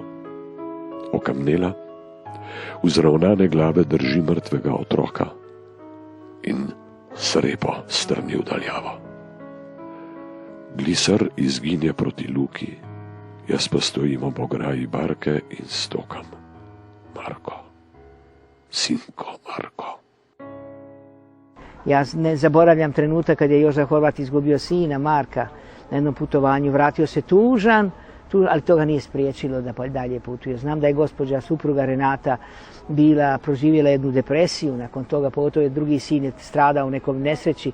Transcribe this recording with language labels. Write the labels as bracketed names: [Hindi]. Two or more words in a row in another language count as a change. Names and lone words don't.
[Slovenian] Okamnela, vzravnane glave drži mrtvega otroka in srepo strmi v daljavo. Gliser izginje proti luki, jaz pa stojim ob ograji barke in stokam. Marko, sinko Marko. [Croatian] Ja ne zaboravljam trenutak kad je Joža Horvat izgubio sina Marka na jednom putovanju. Vratio se tužan, ali to ga nije spriječilo da dalje putuje. Znam da je gospođa supruga Renata proživjela jednu depresiju, nakon toga pogotovo je drugi sin je stradao u nekom nesreći.